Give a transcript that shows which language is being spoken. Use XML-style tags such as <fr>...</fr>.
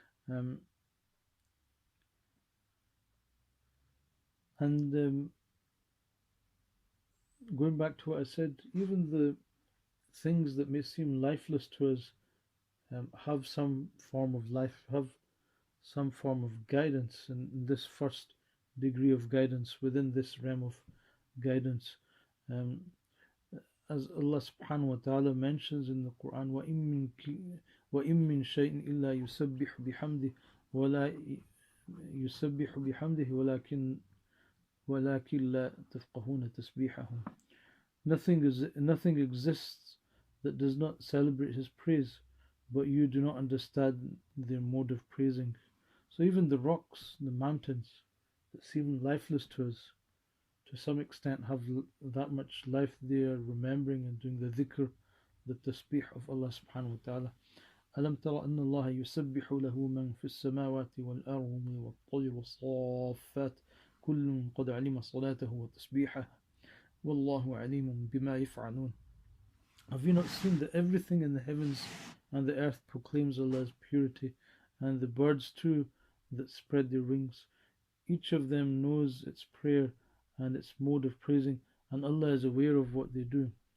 <en>Um, and Going back to what I said, even the things that may seem lifeless to us have some form of life, have some form of guidance, and this first degree of guidance within this realm of guidance. Um, as Allah subhanahu wa ta'ala mentions in the Quran,</en> <ar>وَإِن مِّن شَيْءٍ إِلَّا يُسَبِّحُ بِحَمْدِهِ وَلَا يُسَبِّحُ بِحَمْدِهِ وَلَكِنْ لَا تَفْقَهُونَ تَسْبِيحَهُمْ.</ar> <en>Nothing exists that does not celebrate His praise, but you do not understand their mode of praising. So even the rocks, the mountains that seem lifeless to us, to some extent have that much life. They are remembering and doing the dhikr, the tasbih of Allah subhanahu wa ta'ala.</en> <ar>ألم تر أن الله يسبح له من في السماوات والأرض والطير والصافات كل قد علم صلاته وتسبيحه والله عليم بما يفعلون.</ar> <en>Have you not seen that everything in the heavens and the earth proclaims Allah's purity, and the birds too that spread their wings? Each of them knows its prayer and its mode of praising, and Allah is aware of what they do.</en>